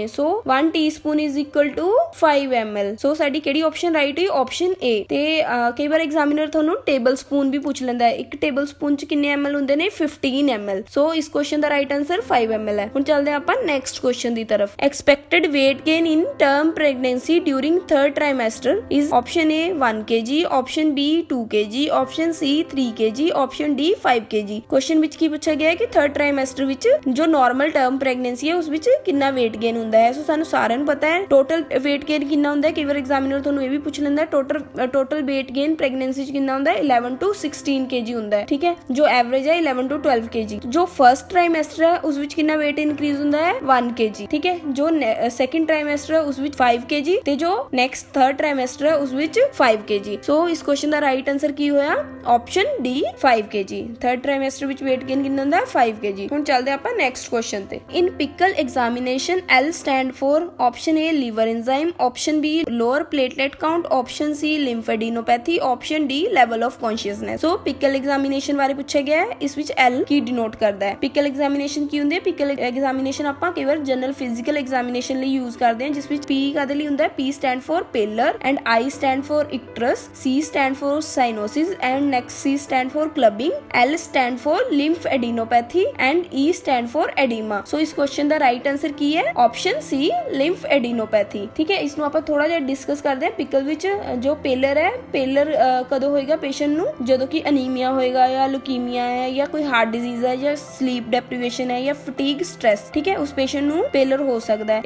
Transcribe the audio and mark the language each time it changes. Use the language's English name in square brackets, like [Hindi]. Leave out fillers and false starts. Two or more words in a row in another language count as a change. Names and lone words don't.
[English] so 1 teaspoon is equal to 5 ml. [Punjabi] ਸੋ ਸਾਡੀ ਕਿਹੜੀ [English] option right [Punjabi] ਹੈ? ਆਪਸ਼ਨ A। ਤੇ ਕਈ ਵਾਰ ਐਗਜ਼ਾਮੀਨਰ ਤੁਹਾਨੂੰ [English] table spoon [Punjabi] ਵੀ ਪੁੱਛ ਲੈਂਦਾ ਹੈ, ਇੱਕ [English] table spoon [Punjabi] ਚ ਕਿੰਨੇ ml ਹੁੰਦੇ ਨੇ? 15 ml। ਸੋ ਇਸ ਕੁਐਸਚਨ ਦਾ [English] right answer [Punjabi] 5 ml ਹੈ। ਹੁਣ ਚੱਲਦੇ ਆਪਾਂ [English] next question [Punjabi] ਦੀ ਤਰਫ। [English] ਐਕਸਪੈਕਟਡ weight gain in term pregnancy during third trimester is option A 1 kg, option B 2 kg, option C 3 kg, option D 5 kg। [Punjabi] ਕੁਐਸਚਨ ਵਿੱਚ ਕੀ ਪੁੱਛਿਆ ਗਿਆ ਹੈ ਕਿ [English] third trimester [Punjabi] ਵਿੱਚ ਜੋ [English] normal term pregnancy [Punjabi] ਹੈ ਉਸ ਵਿੱਚ ਕਿੰਨਾ [English] weight gain [Punjabi] ਹੁੰਦਾ ਹੈ। ਸੋ ਸਾਨੂੰ ਸਾਰਿਆਂ ਨੂੰ ਪਤਾ ਹੈ [English] total weight gain [Punjabi] ਕਿੰਨਾ ਹੁੰਦਾ ਹੈ। ਕਈ ਵਾਰ ਐਗਜ਼ਾਮੀਨਰ ਤੁਹਾਨੂੰ ਇਹ ਵੀ ਪੁੱਛ ਲੈਂਦਾ [English] total weight gain pregnancy [Punjabi] ਚ ਕਿੰਨਾ ਹੁੰਦਾ ਹੈ? 11 to 16 kg ਹੁੰਦਾ ਹੈ, ਠੀਕ ਹੈ। ਜੋ ਐਵਰੇਜ ਹੈ 11 to 12 kg। ਜੋ [English] first trimester [Punjabi] ਹੈ ਉਸ ਵਿੱਚ ਕਿੰਨਾ [English] weight increase [Punjabi] ਹੁੰਦਾ ਹੈ? 1 kg, ਠੀਕ ਹੈ। ਜੋ [English] second trimester [Punjabi] ਹੈ ਉਸ ਵਿੱਚ 5 kg ਤੇ ਜੋ [English] next third trimester [Punjabi] ਹੈ ਉਸ ਵਿੱਚ 5 kg। ਸੋ ਇਸ ਕੁਐਸਚਨ ਦਾ [English] right answer [Punjabi] ਕੀ ਹੋਇਆ? ਆਪਸ਼ਨ D 5 kg। ਥਰਡ ਟ੍ਰਾਈਮੈਸਟਰ ਵਿੱਚ [English] weight gain [Punjabi] ਕਿੰਨਾ ਹੁੰਦਾ ਹੈ? 5 kg। ਹੁਣ ਚੱਲਦੇ ਆਪਾਂ [English] next question ਤੇ। in PICCLE examination L stand for option A liver enzyme, option B lower platelet count, option C lymphadenopathy, option D level of consciousness। [Punjabi] ਸੋ [English] PICCLE examination [Punjabi] ਬਾਰੇ ਪੁੱਛਿਆ ਗਿਆ ਹੈ। ਇਸ ਵਿੱਚ L ਕੀ ਡਿਨੋਟ ਕਰਦਾ ਹੈ? [English] PICCLE examination [Punjabi] ਕੀ ਹੁੰਦੀ ਹੈ? [English] PICCLE examination [Punjabi] ਆਪਾਂ ਕਈ ਵਾਰ [English] general physical examination [Punjabi] ਲਈ ਯੂਜ਼ ਕਰਦੇ ਹਾਂ, ਜਿਸ ਵਿੱਚ P ਕਾਦੇ ਲਈ ਹੁੰਦਾ ਹੈ? [English] P stand for paler and I stand for icterus, C stand for cyanosis and next C stand for clubbing, L stand for lymphadenopathy and E stand for edema। [Punjabi] ਸੋ ਇਸ ਕੁਐਸਚਨ ਦਾ [English] right answer [Punjabi] ਕੀ ਹੈ? [English] option C lymphadenopathy, [Punjabi] ਠੀਕ ਹੈ। ਇਸ ਨੂੰ ਆਪਾਂ ਥੋੜਾ ਜਿਹਾ ਡਿਸਕਸ ਕਰਦੇ ਹਾਂ। ਪਿਕਲ ਵਿੱਚ ਜੋ ਪੇਲਰ ਹੈ, ਪੇਲਰ ਕਦੋਂ ਹੋਏਗਾ ਪੇਸ਼ੈਂਟ ਨੂੰ? ਜਦੋਂ ਕਿ ਅਨੀਮੀਆ ਹੋਏਗਾ ਜਾਂ ਲੁਕੀਮੀਆ ਹੈ ਜਾਂ ਕੋਈ [English] heart disease [Punjabi] ਹੈ ਜਾਂ [English] sleep deprivation [Punjabi] ਹੈ ਜਾਂ [English] fatigue stress, [Punjabi] ਠੀਕ ਹੈ, ਉਸ ਪੇਸ਼ੈਂਟ ਨੂੰ ਪੇਲਰ ਹੋ ਸਕਦਾ ਹੈ।